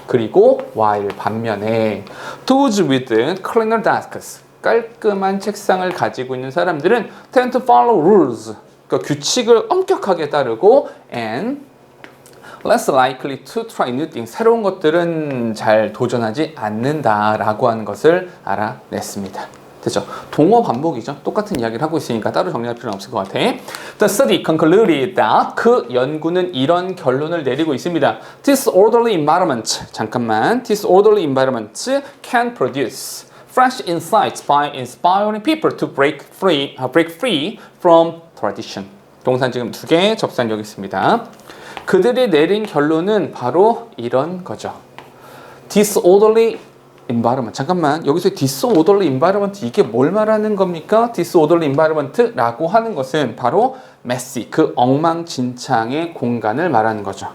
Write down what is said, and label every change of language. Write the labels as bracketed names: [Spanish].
[Korean] 그리고 [English] while [Korean] 반면에 [English] those with cleaner desks, [Korean] 깔끔한 책상을 가지고 있는 사람들은 [English] tend to follow rules, [Korean] 그러니까 규칙을 엄격하게 따르고 [English] and less likely to try new things, [Korean] 새로운 것들은 잘 도전하지 않는다라고 하는 것을 알아냈습니다. 됐죠? 동어 반복이죠. 똑같은 이야기를 하고 있으니까 따로 정리할 필요는 없을 것 같아. [English] The study concluded that, [Korean] 그 연구는 이런 결론을 내리고 있습니다. [English] Disorderly environment, [Korean] 잠깐만. [English] Disorderly environment can produce fresh insights by inspiring people to break free from tradition. [Korean] 동사 지금 2개, 접사는 여기 있습니다. 그들이 내린 결론은 바로 이런 거죠. Disorderly environment. 잠깐만, 여기서 disorderly environment, 이게 뭘 말하는 겁니까? disorderly environment라고 하는 것은 바로 messy, 그 엉망진창의 공간을 말하는 거죠.